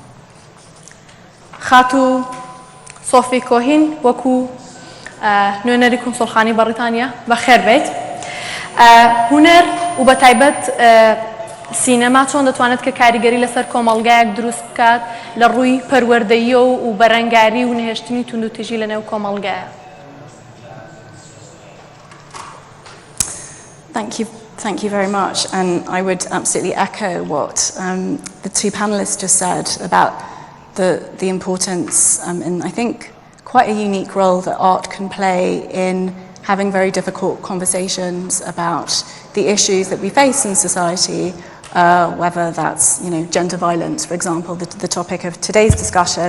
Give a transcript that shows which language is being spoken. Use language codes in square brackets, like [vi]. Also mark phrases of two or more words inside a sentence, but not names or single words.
[ckb] خاتو سۆفی کۆهین وەکو نوێنەری کۆنسڵخانی بەریتانیا بەخێر بێت. هونەر و بە تایبەت سینەما چۆن دەتوانێت کە کاریگەری لەسەر کۆمەڵگایەک دروست بکات لە ڕووی پەروەردەیی و بەرەنگاری و نهێشتنی توندوتیژی لە نێو کۆمەڵگایە. [en] Thank you very much, and I would absolutely echo what the two panelists just said about the importance and I think quite a unique role that art can play in having very difficult conversations about the issues that we face in society, whether that's gender violence, for example, the topic of today's discussion.